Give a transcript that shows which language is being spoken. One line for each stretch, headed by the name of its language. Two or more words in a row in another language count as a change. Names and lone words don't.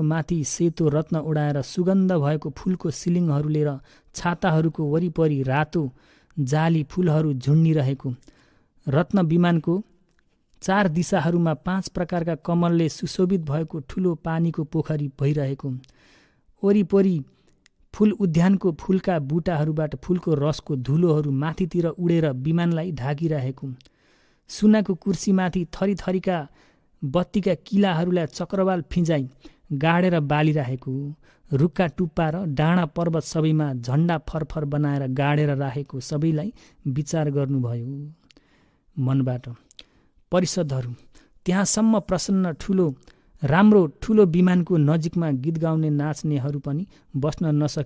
Nepali: माथि सेतो रत्न उडाएर सुगन्ध भएको फुलको सिलिङहरू लिएर छाताहरूको वरिपरि रातो जाली फुलहरू झुन्डिरहेको रत्न विमानको 4 दिशाहरूमा 5 प्रकारका कमलले सुशोभित भएको ठुलो पानीको पोखरी भइरहेको, वरिपरि फुल उद्यानको फुलका बुटाहरूबाट फुलको रसको धुलोहरू माथितिर उडेर विमानलाई ढाकिरहेको, सुनाको कुर्सीमाथि थरीथरीका बत्तीका किलाहरूलाई चक्रवाल फिँजाइ गाडेर बालिरहेको, रुखका टुप्पा र डाँडा पर्वत सबैमा झन्डा फरफर बनाएर गाडेर राखेको सबैलाई विचार गर्नुभयो मनबाट। परिषदहरू त्यहाँसम्म प्रसन्न राम्रो ठुलो विमानको नजिकमा गीत गाउने नाच्नेहरू पनि बस्न नसकी